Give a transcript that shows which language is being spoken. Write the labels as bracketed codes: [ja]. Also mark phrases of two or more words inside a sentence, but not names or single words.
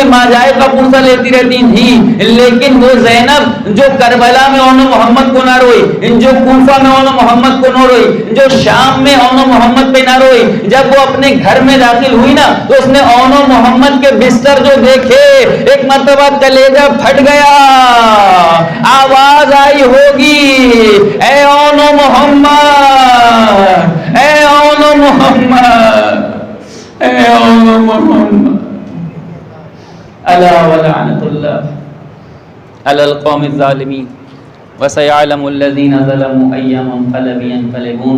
[ur] ماں جائے کا پرسہ لیتی رہتی تھی، لیکن وہ زینب جو کربلا میں اون و محمد کو نہ روئی، جو کوفہ میں اون و محمد کو نہ روئی، جو شام میں اون و محمد پہ نہ روئی، جب وہ اپنے گھر میں داخل ہوئی نا تو اس نے اون و محمد کے بستر جو دیکھے، ایک مرتبہ کلیجہ پھٹ گیا، آواز آئی ہوگی اے اون و محمد، اے اون و محمد، اے اون و محمد، [ar] الا ولعنت اللہ علی القوم الظالمین وسيعلم الذين ظلموا أي منقلب ينقلبون۔